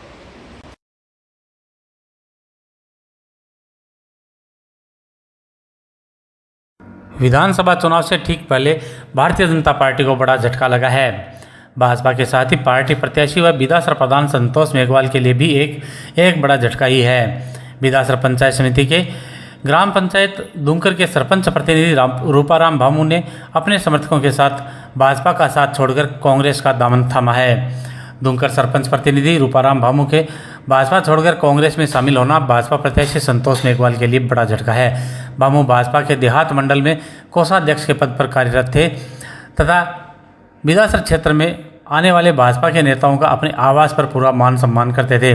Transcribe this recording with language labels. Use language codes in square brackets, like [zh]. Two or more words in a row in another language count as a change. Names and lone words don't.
[hi] विधानसभा चुनाव से ठीक पहले भारतीय जनता पार्टी को बड़ा झटका लगा है। भाजपा के साथ ही पार्टी प्रत्याशी व बिदासर प्रधान संतोष मेघवाल के लिए भी एक बड़ा झटका ही है। बिदासर पंचायत समिति के ग्राम पंचायत दुंकर के सरपंच प्रतिनिधि रूपाराम भामू ने अपने समर्थकों के साथ भाजपा का साथ छोड़कर कांग्रेस का दामन थामा है। दुंकर सरपंच प्रतिनिधि रूपाराम भामू के भाजपा छोड़कर कांग्रेस में शामिल होना भाजपा प्रत्याशी संतोष मेघवाल के लिए बड़ा झटका है। भामू भाजपा के देहात मंडल में कोषाध्यक्ष के पद पर कार्यरत थे तथा बिदासर क्षेत्र में आने वाले भाजपा के नेताओं का अपने आवास पर पूरा मान सम्मान करते थे।